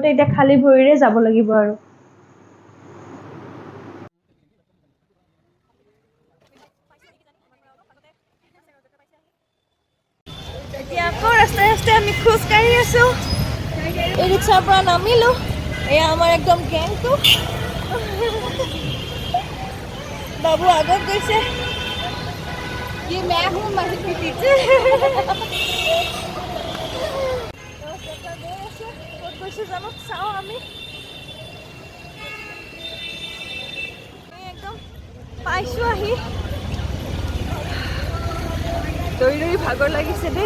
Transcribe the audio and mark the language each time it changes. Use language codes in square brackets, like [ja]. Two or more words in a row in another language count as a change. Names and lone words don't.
[as] এতিয়া খালি ভৰিৰে যাব লাগিব আৰু। এতিয়া আকৌ ৰাস্তাই আমি খোজ কাঢ়ি আছো। এই ৰিক্সাৰ পৰা নামিলো। এয়া আমাৰ একদম গেংটো। বাবু আগত গৈছে। [hi] ये मैं हूँ मस्जिद के पीछे। [as] জানো চাও আমি একদম পাইছো আহি। দৌৰি ভাগৰ লাগিছে দেই।